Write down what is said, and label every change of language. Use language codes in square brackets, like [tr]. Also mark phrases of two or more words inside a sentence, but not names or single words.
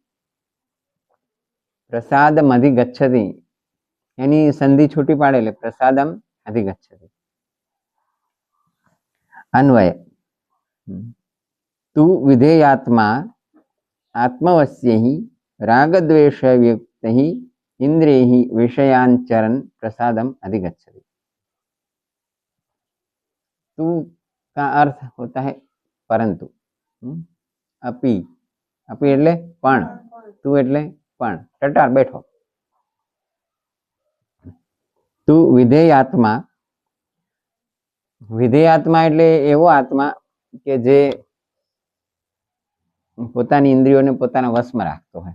[sa] પ્રસાદમ અધિગચ્છતિ [gu] એની સંધિ છૂટી પાડેલી [sa] પ્રસાદમ અધિગચ્છતિ. અન્વય તુ વિધેયાત્મા આત્મવશ્યૈ रागद्वेषयुक्तैः इंद्रियैः विषयान् चरन् प्रसादम अधिगच्छति. [hi] तू का अर्थ होता है परंतु. [gu] अपि अपि એટલે પણ, તું એટલે પણ. ટટાર બેઠો. [sa] તું વિધેયાત્મા. [gu] વિધેયાત્મા એટલે એવો આત્મા કે જે પોતાની ઇન્દ્રિયોને પોતાના વશમાં રાખતો હોય.